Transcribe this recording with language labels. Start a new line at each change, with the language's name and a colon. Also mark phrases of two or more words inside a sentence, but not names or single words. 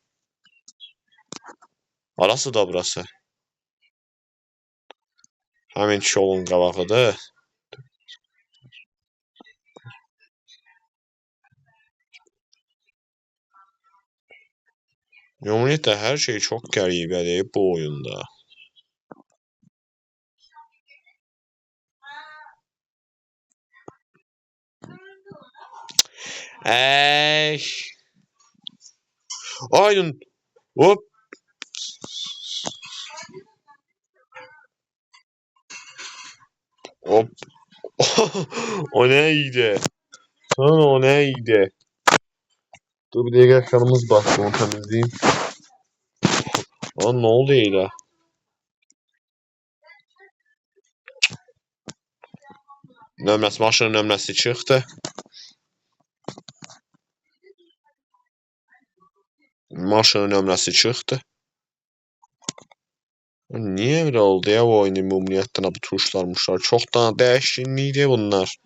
Azerbaijani: Arası da burası. Həmin yolun qabağıdır. Ümumiyyətlə hər şey çox qəribədir bu oyunda. Ey!
Turkish: Aynen. Hop. Hop. O neydi? Sonra o neydi?
Azerbaijani: Dur bir dəqiqə ekranımız battı, onu təmizləyim.
Turkish: Lan ne oldu elə?
Azerbaijani: Nömrəsi, maşının nömrəsi çıxdı. Maşının nömrəsi çıxdı.
Turkish: Niye böyle oldu ya bu oyunun
Azerbaijani: ümumiyyətlə bu tuşlar çox da dəyişkinlikdir bunlar.